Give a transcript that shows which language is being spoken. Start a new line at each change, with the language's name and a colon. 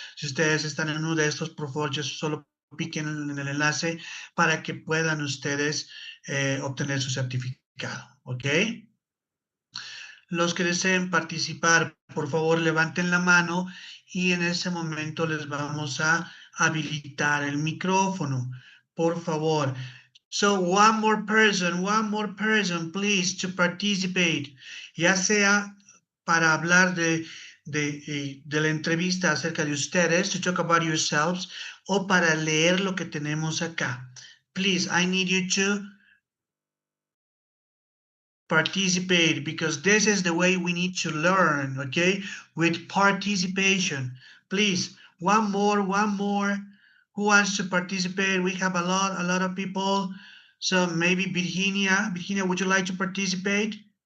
Spanish: Si ustedes están en uno de estos, por favor, solo piquen en el enlace para que puedan ustedes obtener su certificado. ¿Ok? Los que deseen participar, por favor, levanten la mano y en ese momento les vamos a habilitar el micrófono. Por favor.
English: So one more person, please, to participate.
Spanish: Ya sea para hablar de la entrevista acerca de ustedes,
English: to talk about yourselves,
Spanish: o para leer lo que tenemos acá.
English: Please, I need you to participate because this is the way we need to learn, okay? With participation. Please, one more. Who wants to participate? We have a lot of people. So maybe Virginia, would you like to participate?